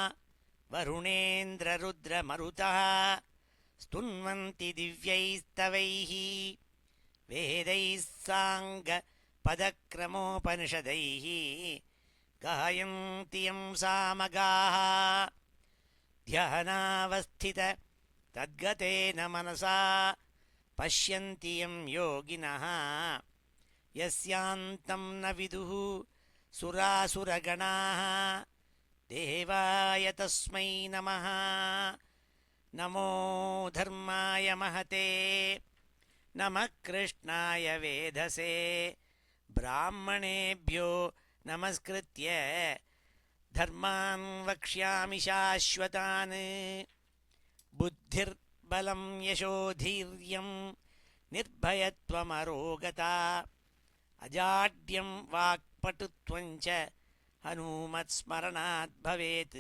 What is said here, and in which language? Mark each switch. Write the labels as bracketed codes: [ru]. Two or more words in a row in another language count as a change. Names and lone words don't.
[sa] वरुणेन्द्ररुद्रमरुतः स्तुन्वन्ति दिव्यैस्तवैः वेदैः साङ्गपदक्रमोपनिषदैः गायन्ति यं सामगाः ध्यानावस्थित तद्गतेन मनसा पश्यन्ति यं योगिनः यस्यान्तं न विदुः सुरासुरगणाः देवाय तस्मै नमः நமோ धर्माय महते नमः कृष्णाय वेधसे ब्राह्मणेभ्यो नमस्कृत्य धर्मान् वक्ष्यामि शाश्वतान् बुद्धिर्बलं यशोधैर्यं निर्भयत्वमरोगता अजाड्यं वाक्पटुत्वञ्च हनुमत् स्मरणात् भवेत्.